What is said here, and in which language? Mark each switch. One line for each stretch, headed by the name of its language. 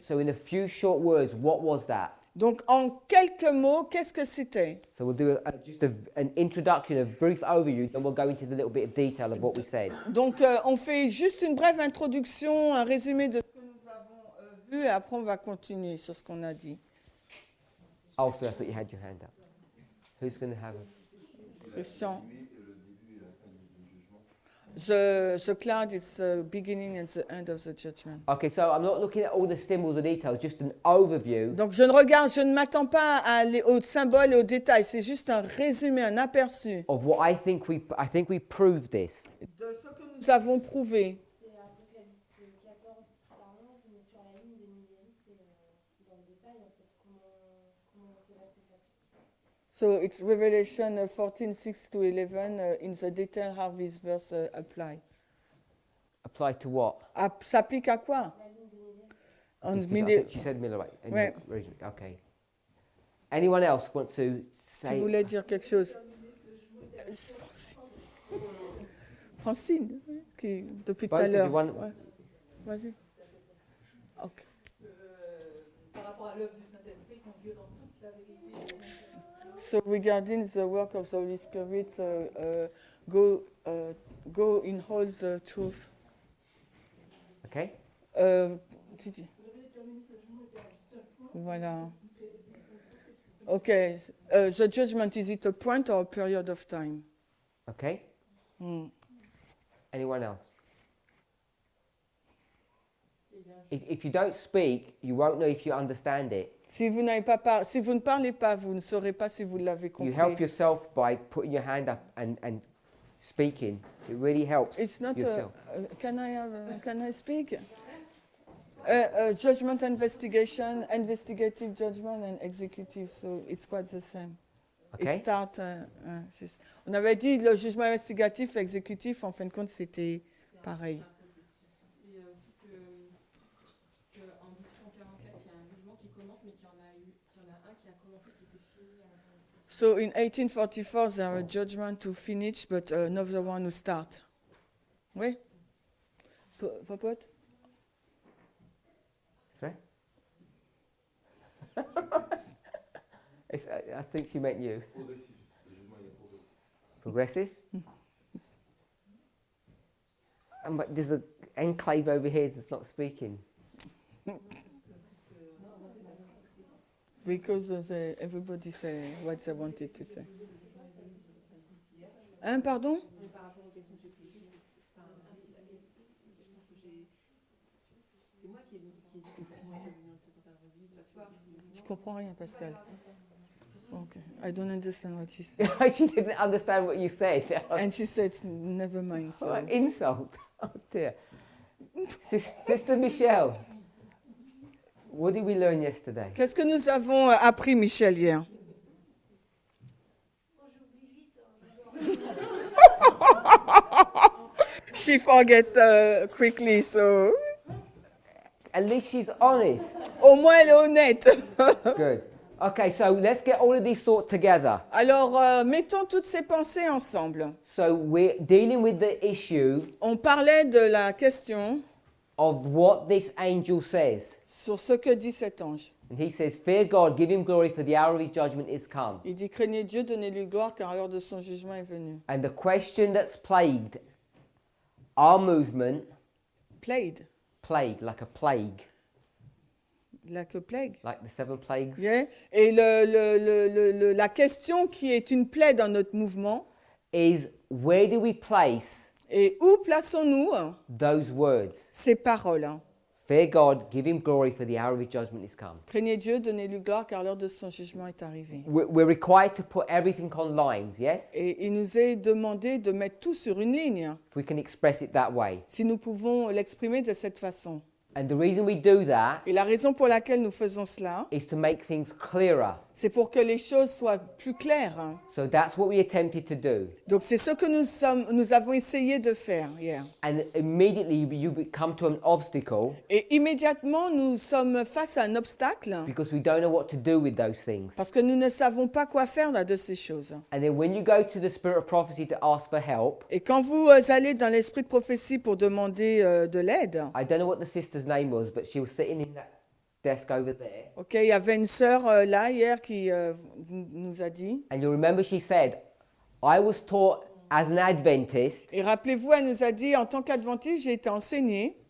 English: So in a few short words, what was that?
French: Donc en quelques mots, qu'est-ce que c'était?
English: So we'll do just an introduction, a brief overview, then we'll go into the little bit of detail of what we said.
French: Donc on fait juste une brève introduction, un résumé de ce que nous avons vu et après on va continuer sur ce qu'on a dit.
English: Oh, so I thought you had your hand up. Who's going to have a... Christian.
French: Le début et la fin du jugement.
English: The cloud is the beginning and the end of the judgment. Okay, so I'm not looking at all the symbols or details, just an overview.
French: Donc je ne m'attends pas aux symboles et aux détails, c'est juste un résumé, un aperçu
English: Of what I think we proved this.
French: de ce que nous avons prouvé. C'est Apocalypse 14, 6 à 11, mais sur la ligne des numériques, c'est dans le détail en fait comment ces versets s'appliquent.
English: So it's Revelation 14, 6 to 11, in the detail how this verse apply. Apply to what?
French: S'applique à quoi? La ligne des numériques. En
English: Because I
French: milieu-
English: think she said Millerite.
French: Ouais.
English: Okay. Anyone else want to
French: Tu
English: say?
French: voulais dire quelque chose? Francine, qui depuis tout
English: Both
French: à
English: of
French: l'heure.
English: you want-
French: Ouais. Vas-y. Ok. Par rapport à l'œuvre du Saint-Esprit qu'on vit dans toute la vérité.
English: So regarding the work of the Holy Spirit, go in all the truth. Okay.
French: Tu dis. Voilà. Okay.
English: The judgment, is it a point or a period of time? Okay. Hmm. Anyone else? If you don't speak, you won't know if you understand it.
French: Si vous ne parlez pas, vous ne saurez pas si vous l'avez
English: You help
French: compris.
English: yourself by putting your hand up and speaking. It really helps It's not yourself. can I speak? Judgment investigation, investigative judgment and executive, so it's quite the same. Okay. It start,
French: on avait dit le jugement investigatif et exécutif, en fin de compte, c'était pareil. Et aussi qu'en 1844, il y a un jugement qui commence, mais qu'il y en a un qui a commencé, qui s'est fini à la fin aussi.
English: So in 1844, there are judgment to finish, but another one to start.
French: Oui? Popote?
English: Sorry? I think she meant you.
French: Progressif. Le jugement il est progressif.
English: Progressive? But there's an enclave over here that's not speaking. Because everybody say what they wanted to say.
French: Hein, pardon? Par rapport aux questions que j'ai posées, je pense que c'est moi qui ai dit que Je comprends rien, Pascal.
English: Okay. I don't understand what she said. She didn't understand what you said. And she said, never mind. So. What an insult. Oh dear. Sister Michelle, what did we learn yesterday?
French: Qu'est-ce que nous avons appris, Michel, hier?
English: She forget quickly, so... At least she's honest.
French: Au moins, elle est honnête.
English: Good. Okay, so let's get all of these thoughts together.
French: Alors, mettons toutes ces pensées ensemble.
English: So we're dealing with the issue
French: On parlait de la question
English: of what this angel says.
French: sur ce que dit cet ange.
English: And he says, fear God, give him glory, for the hour of his judgment is come.
French: Il dit, craignez Dieu, donnez-lui gloire, car l'heure de son jugement est venue.
English: And the question that's plagued our movement, Plague, like a plague, like a plague. like the 7 plagues, Yeah.
French: Et la question qui est une plaie dans notre mouvement,
English: is where do we place
French: et où plaçons-nous
English: those words?
French: ces paroles?
English: Fear God, give him glory, for the hour of his judgment is come.
French: Craignez Dieu, donnez-lui gloire, car l'heure de son jugement est arrivée.
English: We're required to put everything on lines, yes?
French: Et il nous est demandé de mettre tout sur une ligne,
English: If we can express it that way.
French: si nous pouvons l'exprimer de cette façon.
English: And the reason we do that
French: Et la raison pour laquelle nous faisons cela,
English: is to make things clearer.
French: C'est pour que les choses soient plus claires.
English: So that's what we attempted to do.
French: Donc c'est ce que nous avons essayé de faire hier.
English: And immediately you come to an obstacle
French: Et immédiatement, nous sommes face à un obstacle
English: because we don't know what to do with those things.
French: parce que nous ne savons pas quoi faire là, de ces choses.
English: And then when you go to the spirit of prophecy to ask for help,
French: Et quand vous allez dans l'esprit de prophétie pour demander de l'aide,
English: I don't know what the sister's name was, but she was sitting in that desk over there.
French: ok, il y avait une sœur là hier qui nous a dit,
English: And you remember she said, I was taught as an Adventist,
French: et rappelez-vous, elle nous a dit, en tant qu'adventiste, j'ai été enseignée